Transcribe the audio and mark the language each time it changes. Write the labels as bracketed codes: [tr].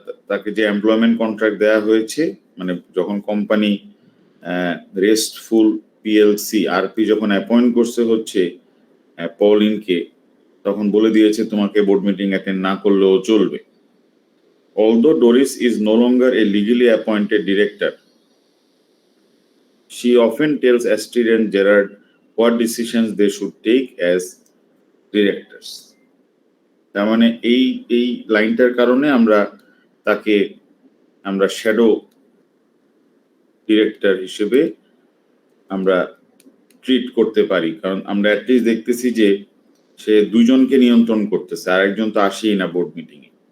[bn] তাকে যে employment contract দেওয়া হয়েছে, মানে যখন কোম্পানি রেস্টফুল পিএলসি আরপি যখন অ্যাপয়েন্ট করছে হচ্ছে পলিনকে, তখন বলে দিয়েছে তোমাকে বোর্ড মিটিং অ্যাটেন্ড না করলেও চলবে। [en] Although Doris is no longer a legally appointed director, she often tells Astrid and Gerard what decisions they should take as directors. [bn] তার মানে এই লাইনটার কারণে আমরা তাকে আমরা শ্যাডো ডিরেক্টর হিসেবে আমরা ট্রিট করতে পারি, কারণ আমরা অ্যাটলিস্ট দেখতেছি যে সে দুজনকে নিয়ন্ত্রণ করতেছে, আর একজন তো আসেই না বোর্ড মিটিং এ।